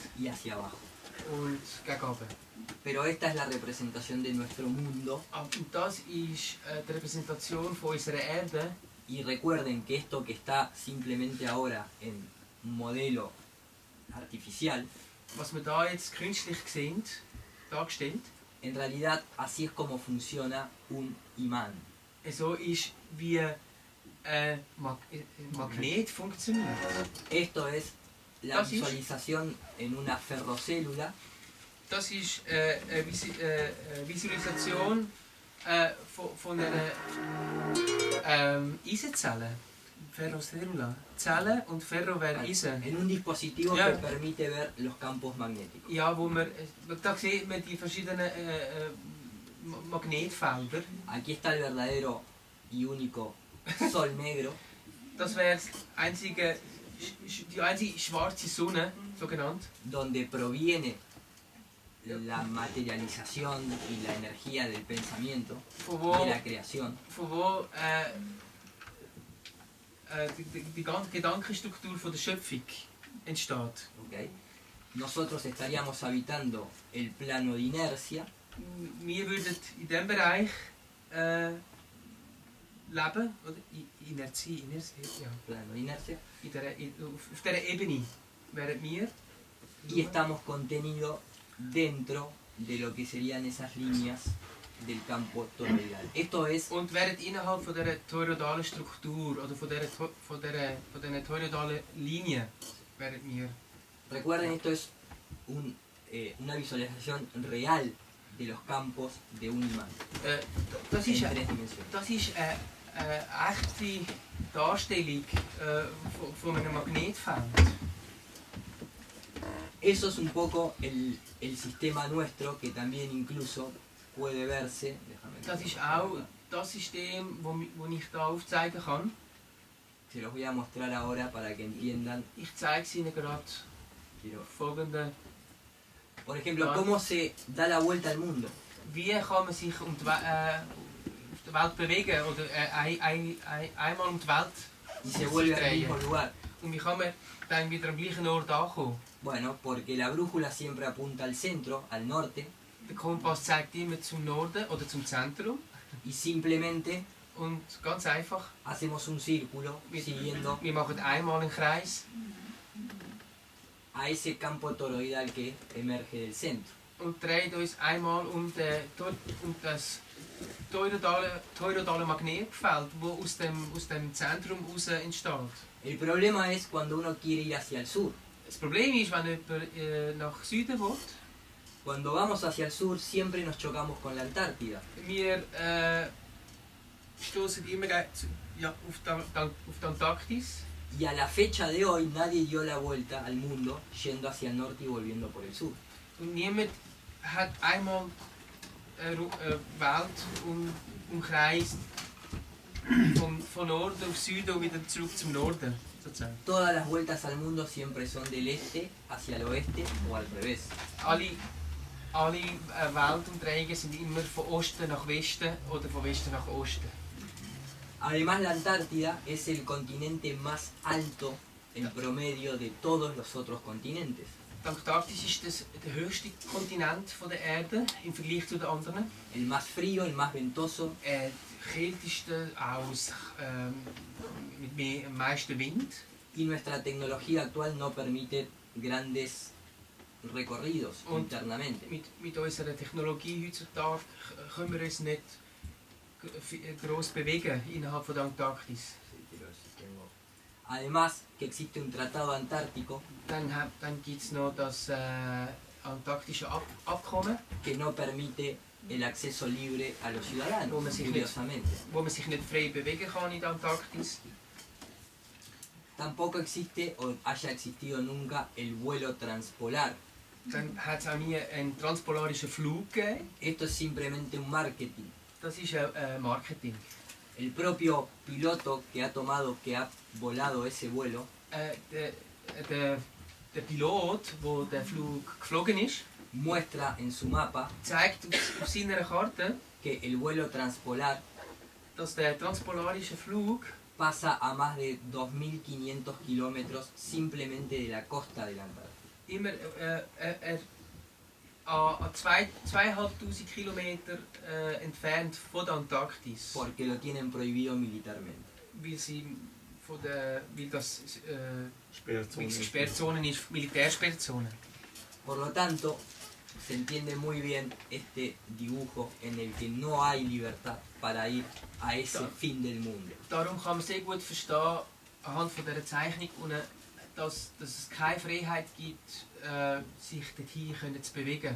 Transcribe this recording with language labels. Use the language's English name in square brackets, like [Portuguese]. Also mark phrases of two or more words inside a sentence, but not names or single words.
[Spanish] y hacia abajo. [German] und gegen oben. [Spanish] Pero esta es la representación de nuestro mundo. [German] Und das ist die Repräsentation von unserer Erde. [Spanish] Y recuerden que esto que está simplemente ahora en un modelo artificial, [German] Was wir da jetzt künstlich sehen, dargestellt, [Spanish] en realidad así es como funciona un imán. [German] so ist, wie ein Magnet funktioniert. [Spanish] Esto es la [German] Das ist- [Spanish] visualización en una ferrocélula [German] Das ist eine Visualisation von einer Eisenzelle. Ferrocellula. Zelle und Ferro wäre Eisen. [Spanish] en un dispositivo [German] Ja. [Spanish] que permite ver los campos magnéticos. [German] Ja, wo man, da sieht man die verschiedenen Magnetfelder. [Spanish] Aquí está el verdadero y único sol negro, [German] Das wäre die einzige schwarze Sonne, so genannt. [Spanish] donde proviene la materialización y la energía del pensamiento, [German] Von wo, [Spanish] de la creación. [German] von wo die ganze Gedankenstruktur von der Schöpfung entsteht. [Spanish] ¿Ok? Nosotros estaríamos habitando el plano de inercia, [German] Wir würden in diesem Bereich leben, oder? Inertie, ja. [Spanish] plano de inercia, [German] Auf dieser Ebene wären wir. [Spanish] y estamos contenidos dentro de lo que serían esas líneas del campo toroidal. Esto es [German] Und wären innerhalb von dieser toroidalen Struktur oder von diesen toroidalen Linien wären wir. [Spanish] Recuerden, esto es una visualización real de los campos de un imán [German] Das [Spanish] en [German] ist [Spanish] tres dimensiones. [German] Das ist eine echte Darstellung von einem Magnetfeld. [Spanish] Eso es un poco el sistema nuestro que también incluso puede verse. Déjame [German] Das ist auch das System, das ich hier aufzeigen kann. [Spanish] Se los voy a mostrar ahora para que entiendan. [German] Ich zeige es Ihnen gerade. [Spanish] Quiero- [German] Folgende. [Spanish] Por ejemplo, cómo se da la vuelta al mundo. [German] Wie kann man sich auf der Welt bewegen oder einmal um die Welt [Spanish] Y se vuelve al [German] drehen? [Spanish] mismo lugar. [German] Und wie kann man dann wieder am gleichen Ort ankommen? [Spanish] Bueno, porque la brújula siempre apunta al centro, al norte, [German] Der Kompass zeigt immer zum Norden oder zum Zentrum. [Spanish] y simplemente [German] Und ganz einfach, [Spanish] hacemos un círculo siguiendo [German] wir machen einmal einen Kreis [Spanish] a ese campo toroidal que emerge del centro. [German] und drehen uns einmal um das toroidale Magnetfeld, das aus dem Zentrum heraus entsteht. [Spanish] El problema es cuando uno quiere ir hacia el sur. [German] Das Problem ist, wenn jemand nach Süden will, [Spanish] Cuando vamos hacia el sur siempre nos chocamos con la Antártida. [German] wir stoßen immer auf die Antarktis. [Spanish] Y a la fecha de hoy nadie dio la vuelta al mundo yendo hacia el norte y volviendo por el sur. [German] Und niemand hat einmal eine Welt umkreist von Norden auf Süden und wieder zurück zum Norden. Sozusagen. [Spanish] Todas las vueltas al mundo siempre son del este hacia el oeste o al revés. [German] Alle Weltumdrehungen sind immer von Osten nach Westen oder von Westen nach Osten. [Spanish] Además, la Antártida es el continente más alto en promedio de todos los otros continentes. [German] Die Antarktis ist der höchste Kontinent der Erde im Vergleich zu den anderen. [Spanish] El más frío, el más ventoso, [German] Der kälteste, mit am meisten Wind. [Spanish] y nuestra tecnología actual no permite grandes recorridos [German] Und [Spanish] internamente. [German] mit unserer Technologie heutzutage können wir uns nicht gross bewegen innerhalb von der Antarktis. [Spanish] Además, que existe un tratado antártico [German] Dann gibt es noch das antarktische Abkommen, [Spanish] que no permite el acceso libre a los ciudadanos, [German] Wo man sich nicht- [Spanish] curiosamente. [German] wo man sich nicht frei bewegen kann in der Antarktis. [Spanish] Tampoco existe o haya existido nunca el vuelo transpolar. [German] Dann hat es auch nie einen transpolarischen Flug gegeben. [Spanish] Esto es simplemente un marketing. [German] Das ist Marketing. [Spanish] El propio piloto que ha volado ese vuelo, [German] Der Pilot, der den Flug geflogen ist, [Spanish] muestra en su mapa [German] zeigt auf seiner Karte, [Spanish] que el vuelo transpolar [German] dass der transpolarische Flug [Spanish] pasa a más de 2.500 kilómetros simplemente de la costa de la Antártida. [German] immer an 2'500 Kilometer entfernt von der Antarktis, [Spanish] Porque lo tienen prohibido militarmente. [German] weil das Sperrzone. Sperrzone ist, Militärsperrzone. [Spanish] Por lo tanto, se entiende muy bien este dibujo en el que no hay libertad para ir a ese fin del mundo. [German] Darum kann man sehr gut verstehen, anhand von dieser Zeichnung, dass es keine Freiheit gibt, sich dorthin zu bewegen.